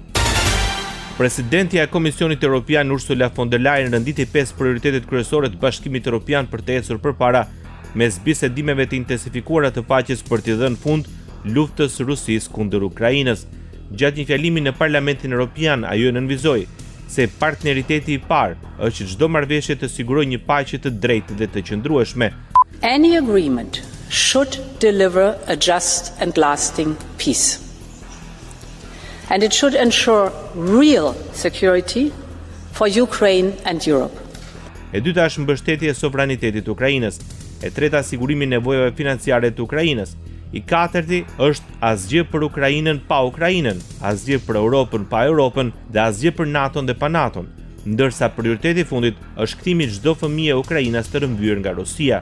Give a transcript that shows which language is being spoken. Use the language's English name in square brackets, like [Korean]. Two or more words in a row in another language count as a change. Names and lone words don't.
[Albanian] Presidentja e Komisionit Evropian Ursula von der Leyen renditi 5 prioritetet kryesore të Bashkimit Evropian për të ecur përpara mes bisedimeve të intensifikuara të paqes për t'i dhënë fund luftës Rusisë kundër Ukrainës. Gjatë një fjalimi në Parlamentin Evropian, ajo nënvizoi se partneriteti i parë është që çdo marrëveshje të sigurojë një paqe të drejtë dhe të qëndrueshme. [English] Any agreement should deliver a just and lasting peace. And it should ensure real security for Ukraine and Europe. [Albanian] E dyta është mbështetja e sovranitetit të Ukrainës. E treta sigurimi i nevojave financiare të Ukrainës. I katërti është asgjë për Ukrainën pa Ukrainën, asgjë për Europën pa Europën dhe asgjë për NATO-n dhe pa NATO-n. Ndërsa prioriteti i fundit është kthimi çdo fëmijë e Ukrainës të rrëmbyer nga Rusia.